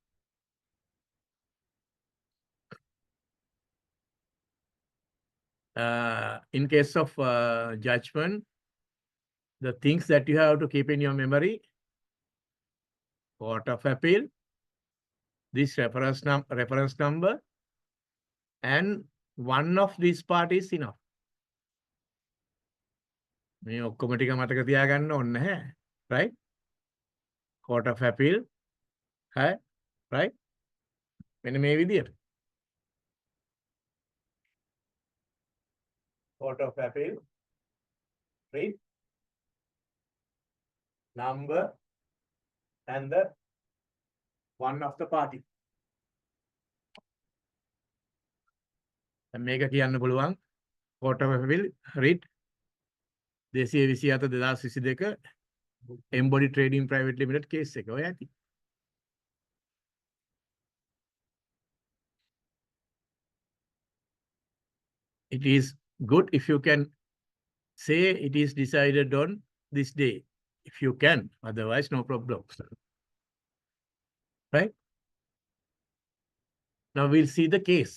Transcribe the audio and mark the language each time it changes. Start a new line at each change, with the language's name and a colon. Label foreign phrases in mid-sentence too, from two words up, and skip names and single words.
English: In case of judgment, the things that you have to keep in your memory: Court of Appeal, this reference number, and one of these parties is enough.
Sinhala: මේ ඔක්කොම ටික මතක තියාගන්න ඕනේ නැහැ,
English: right? Court of Appeal, right?
Sinhala: මෙන්න මේ විදියට.
English: Court of Appeal, writ, number, and the one of the party.
Sinhala: මේක කියන්න පුළුවන්
English: Court of Appeal writ
Sinhala: 227/2022 Embody Trading Private Limited case එක. ඔය ඇති.
English: It is good if you can say it is decided on this day. If you can, otherwise no problem. Right? Now we'll see the case.